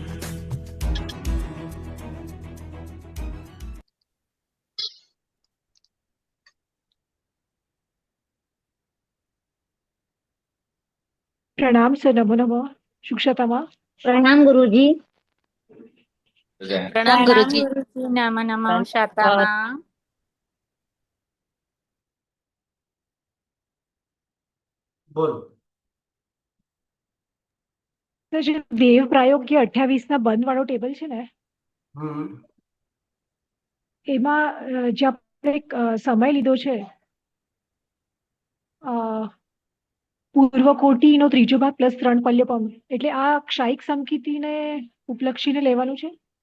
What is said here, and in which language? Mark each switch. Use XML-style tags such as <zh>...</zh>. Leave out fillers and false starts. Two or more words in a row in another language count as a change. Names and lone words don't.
<hi>प्रणाम सर, नमो नमः। सुक्षता प्रणाम गुरुजी। प्रणाम गुरुजी। नमो नमः शातामा।</hi> <gu>બોલો સર, જે વેવ પ્રાયોગ્ય 28 ના બંધ વાળો ટેબલ છે ને, એમાં જે આપણે એક સમય લીધો છે પૂર્વ કોટીનો ત્રીજો ભાગ પ્લસ 3 પલ્યપમ, એટલે આ ક્ષાયિક સમકીતિને ઉપલક્ષીને લેવાનું છે।</gu>